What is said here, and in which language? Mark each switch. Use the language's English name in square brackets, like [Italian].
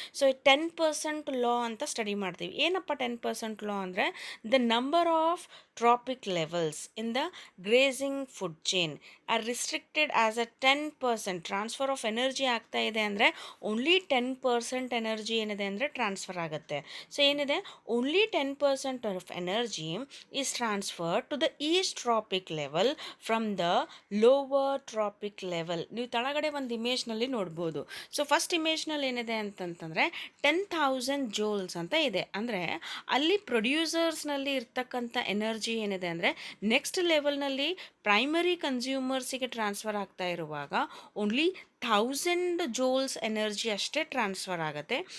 [Kannada] So 10% ಲಾ ಅಂತ study ಮಾಡ್ತೀವಿ. ಏನಪ್ಪ 10% ಲಾ ಅಂದರೆ [English] The number of trophic levels in the grazing food chain are restricted as a 10%. [Kannada] Transfer of energy ಆಗ್ತಾ ಇದೆ ಅಂದರೆ ಓನ್ಲಿ 10% ಎನರ್ಜಿ ಏನಿದೆ ಅಂದರೆ ಟ್ರಾನ್ಸ್ಫರ್ ಆಗುತ್ತೆ. ಸೊ ಏನಿದೆ [English] Only 10% of energy is transferred to the east tropic level from the lower tropic level. [Kannada] ನೀವು ತಳಗಡೆ ಒಂದು ಇಮೇಜ್ನಲ್ಲಿ ನೋಡ್ಬೋದು. ಸೊ ಫಸ್ಟ್ ಇಮೇಜ್ನಲ್ಲಿ ಏನಿದೆ ಅಂತಂತಂದರೆ 10,000 ಜೋಲ್ಸ್ ಅಂತ ಇದೆ. ಅಂದರೆ ಅಲ್ಲಿ ಪ್ರೊಡ್ಯೂಸರ್ಸ್ನಲ್ಲಿ ಇರ್ತಕ್ಕಂಥ ಎನರ್ಜಿ ಏನಿದೆ ಅಂದರೆ ನೆಕ್ಸ್ಟ್ ಲೆವೆಲ್ನಲ್ಲಿ ಪ್ರೈಮರಿ ಕನ್ಸ್ಯೂಮರ್ಸಿಗೆ ಟ್ರಾನ್ಸ್ಫರ್ ಆಗ್ತಾ ಇರುವಾಗ ಓನ್ಲಿ 1000 ಜೋಲ್ಸ್ ಎನರ್ಜಿ ಅಷ್ಟೇ ಟ್ರಾನ್ಸ್ಫರ್ ಆಗುತ್ತೆ.